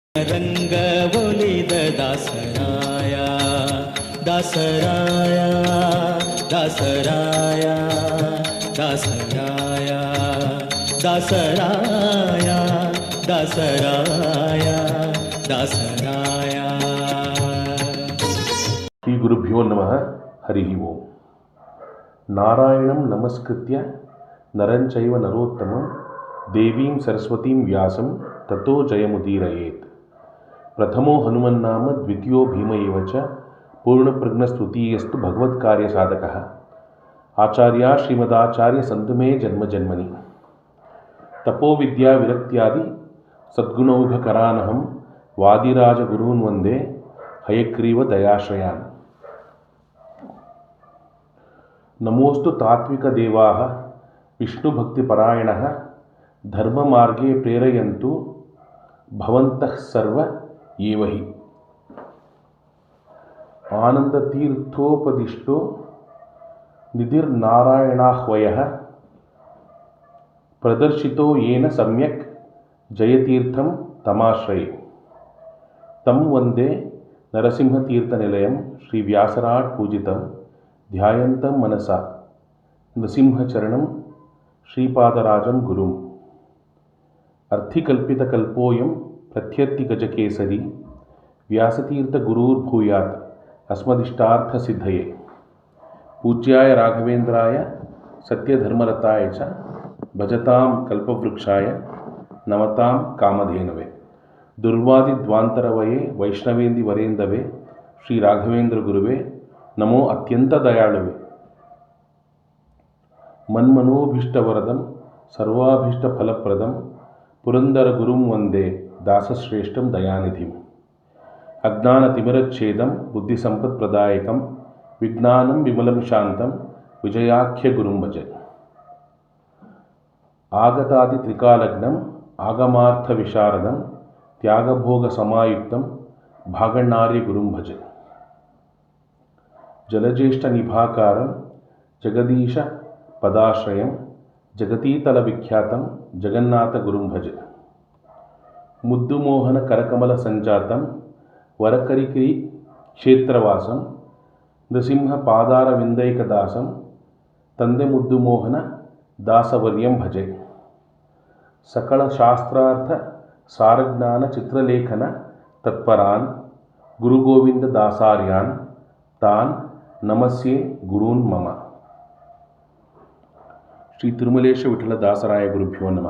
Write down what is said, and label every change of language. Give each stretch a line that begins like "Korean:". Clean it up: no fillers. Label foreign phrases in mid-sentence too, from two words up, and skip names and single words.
Kannada: ರಂಗವೊಲಿದ ದಾಸರಾಯ ದಾಸರಾಯ ದಾಸರಾಯ ದಾಸರಾಯ ದಾಸರಾಯ ದಾಸರಾಯ ದಾಸರಾಯ.
Sanskrit: ಶ್ರೀ ಗುರುಭ್ಯೋ ನಮಃ. ಹರಿ ಓಂ. ನಾರಾಯಣಂ ನಮಸ್ಕೃತ್ಯ ನರಂಚೈವ ನರೋತ್ತಮಂ ದೇವೀಂ ಸರಸ್ವತೀಂ ವ್ಯಾಸಂ ತಥೋ ಜಯಮುದೀರಯೇತ್. ಪ್ರಥಮೋ ಹನುಮನ್ನಾಮ ದ್ವಿತೀಯೋ ಭೀಮ ಏವ ಚ ಪೂರ್ಣಪ್ರಜ್ಞಸ್ತೃತೀಯಸ್ತು ಭಗವತ್ಕಾರ್ಯಸಾಧಕಃ. ಆಚಾರ್ಯ ಶ್ರೀಮದಾಚಾರ್ಯ ಸಂತು ಮೇ ಜನ್ಮಜನ್ಮನಿ. ತಪೋವಿದ್ಯಾ ವಿರಕ್ತ್ಯಾದಿ ಸದ್ಗುಣೌಘಕರಾನಹಂ ವಾದಿರಾಜ ಗುರೂನ್ ವಂದೇ ಹಯಗ್ರೀವ ದಯಾಶ್ರಯಾನ್. ನಮೋಸ್ತು ತಾತ್ವಿಕ ದೇವಾಃ ವಿಷ್ಣುಭಕ್ತಿಪರಾಯಣಃ ಧರ್ಮಮಾರ್ಗೇ ಪ್ರೇರಯಂತು ಭವಂತಃ ಸರ್ವ ಏವ ಹಿ. ಆನಂದತೀರ್ಥೋಪದಿಷ್ಟೋ ನಿಧಿರ್ನಾರಾಯಣಾಹ್ವಯಃ ಪ್ರದರ್ಶಿತೋ ಯೇನ ಸಮ್ಯಕ್ ಜಯತೀರ್ಥಂ ತಮಾಶ್ರಯೇ. ತಂ ವಂದೇ ನರಸಿಂಹತೀರ್ಥನಿಲಯಂ ಶ್ರೀ ವ್ಯಾಸರಾಟ್ ಪೂಜಿತಂ ಧ್ಯಾಯಂತಂ ಮನಸಾ ನೃಸಿಂಹಚರಣಂ ಶ್ರೀಪಾದರಾಜಂ ಗುರುಂ. ಅರ್ಥಿಕಲ್ಪಿತಕಲ್ಪೋಯಂ ಪ್ರತ್ಯರ್ಥಿಗಜಕೇಸರಿ ವ್ಯಾಸತೀರ್ಥಗುರುರ್ಭೂಯಾತ್ ಅಸ್ಮದಿಷ್ಟಾರ್ಥಸಿದ್ಧಯೇ. ಪೂಜ್ಯಾಯ ರಾಘವೇಂದ್ರಾಯ ಸತ್ಯಧರ್ಮರತಾಯ ಚ ಭಜತಾಂ ಕಲ್ಪವೃಕ್ಷಾಯ ನಮತಾಂ ಕಾಮಧೇನವೇ. ದುರ್ವಾದಿದ್ವಾಂತರವಯೇ ವೈಷ್ಣವೇಂದಿ ವರೇಂದವೇ ಶ್ರೀ ರಾಘವೇಂದ್ರ ಗುರುವೇ ನಮೋ ಅತ್ಯಂತ ದಯಾಳುವೆ. ಮನ್ಮನೋಭೀಷ್ಟವರದಂ ಸರ್ವಾಭೀಷ್ಟಫಲಪ್ರದಂ ಪುರಂದರ ಗುರುಂ ವಂದೇ ದಾಸಶ್ರೇಷ್ಠಂ ದಯಾನಿಧಿಂ. ಅಜ್ಞಾನತಿಮಿರಚ್ಛೇದಂ ಬುದ್ಧಿಸಂಪತ್ಪ್ರದಾಯಕಂ ವಿಜ್ಞಾನಂ ವಿಮಲಂ ಶಾಂತಂ ವಿಜಯಾಖ್ಯ ಗುರುಂ ಭಜೆ. ಆಗತಾದಿತ್ರಿಕಾಲಗ್ನಂ ಆಗಮಾರ್ಥವಿಶಾರದಂ ತ್ಯಾಗಭೋಗಸಮಾಯುಕ್ತಂ ಭಾಗಣ್ಣಾರ್ಯ ಗುರುಂ ಭಜೆ. ಜಲಜ್ಯೇಷ್ಠನಿಭಾಕಾರಂ ಜಗದೀಶ ಪದಾಶ್ರಯಂ ಜಗತೀತಲವಿಖ್ಯಾತಂ ಜಗನ್ನಾಥ ಗುರುಂ ಭಜೆ. ಮುದ್ದುಮೋಹನ ಕರಕಮಲ ಸಂಜಾತಂ ವರಕರಿಕಿರಿ ಕ್ಷೇತ್ರವಾಸಂ ನೃಸಿಂಹ ಪಾದಾರವಿಂದೈಕದಾಸಂ ತಂದೆ ಮುದ್ದುಮೋಹನ ದಾಸವರ್ಯಂ ಭಜೆ. ಸಕಲ ಶಾಸ್ತ್ರಾರ್ಥ ಸಾರಜ್ಞಾನ ಚಿತ್ರಲೇಖನ ತತ್ಪರಾನ್ ಗುರುಗೋವಿಂದ ದಾಸಾರ್ಯಾನ್ ತಾನ್ ನಮಸ್ಯೆ ಗುರೂನ್ ಮಮ. ಶ್ರೀ ತಿರುಮಲೇಶ ವಿಠಲ ದಾಸರಾಯ ಗುರುಭ್ಯೋ ನಮಃ.